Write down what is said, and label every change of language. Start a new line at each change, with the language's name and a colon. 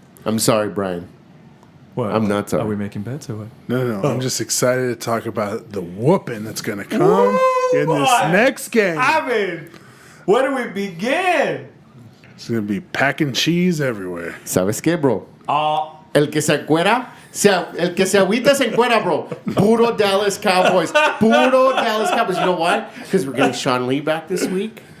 English: I'm sorry, Brian. What? I'm not sorry. Are we making bets or what? No. I'm just excited to talk about the whooping that's going to come in this boy. next game. mean, where do we begin? It's going to be packing cheese everywhere.
Spanish: ¿Sabes qué, bro? El que se encuera, el que se agüita se encuera, bro. Puro Dallas Cowboys. Puro Dallas Cowboys.
English: You know why? Because we're getting Sean Lee back this week.